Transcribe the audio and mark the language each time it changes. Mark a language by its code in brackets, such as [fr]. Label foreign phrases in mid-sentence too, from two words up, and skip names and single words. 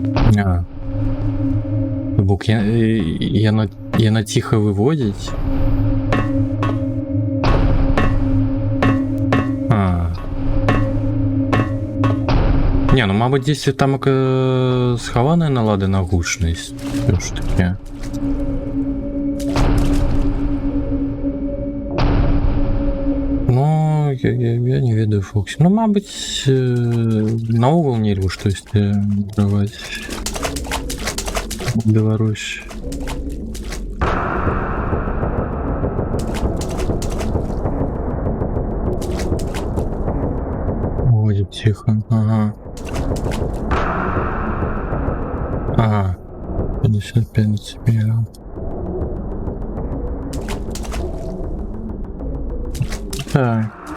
[be] А. Бок, яна ціха выводзіць. Не, ну мабуть, дзесьці там схаваная налада на гучнасць. [uk] Що ж таке? [be] Ну, я не ведаю, Фоксі. Ну, мабуть, наогул нельга штосьці даваць. Беларусь. [uk] Ой, тихо. Ага. Ага. 55 на тебе. Так.